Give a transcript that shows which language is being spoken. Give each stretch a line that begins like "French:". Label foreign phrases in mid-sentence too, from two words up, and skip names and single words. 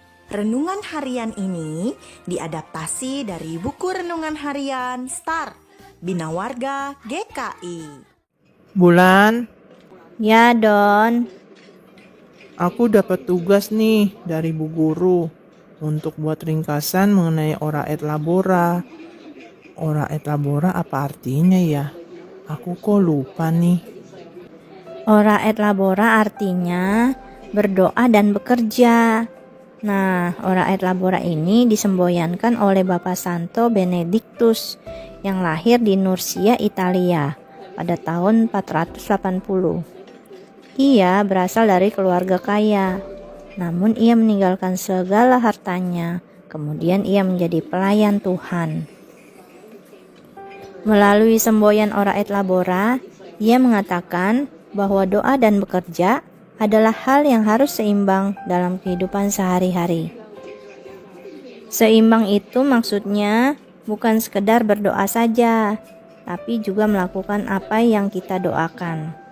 Indonesian: Renungan harian ini diadaptasi dari buku renungan harian Star Bina Warga GKI. Bulan, Ya, Don. aku dapat tugas nih dari Bu Guru untuk buat ringkasan mengenai
Latin: ora et labora. Ora et labora
Indonesian: apa artinya ya? Aku kok lupa nih.
Latin: Ora et labora
Indonesian: artinya berdoa dan bekerja. Nah,
Latin: ora et labora
Indonesian: ini disemboyankan oleh Bapak Santo Benedictus yang lahir di Nursia, Italia pada tahun 480. Ia berasal dari keluarga kaya, namun ia meninggalkan segala hartanya. Kemudian ia menjadi pelayan Tuhan. Melalui semboyan
Latin: ora et labora,
Indonesian: ia mengatakan bahwa doa dan bekerja adalah hal yang harus seimbang dalam kehidupan sehari-hari. Seimbang itu maksudnya bukan sekedar berdoa saja, tapi juga melakukan apa yang kita doakan.